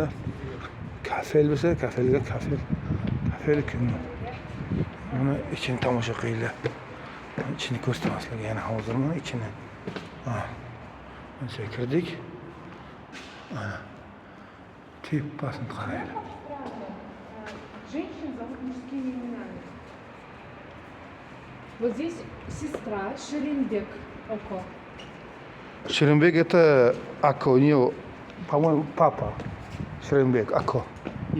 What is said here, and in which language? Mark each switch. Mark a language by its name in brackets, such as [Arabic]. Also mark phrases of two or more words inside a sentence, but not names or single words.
[Uzbek] Kafel bo'lsa, kafel kim? Mana ichini tomosha qilinglar. İçini ko'rsatmaslar yana hozir mana ichini. Mana kirdik. Mana tepasini qaranglar. [Russian] Женщин зовут мужскими именами. Вот здесь сестра Шерембек Око. Шерембек это Ако, у нее, по-моему, папа. Шерембек Ако.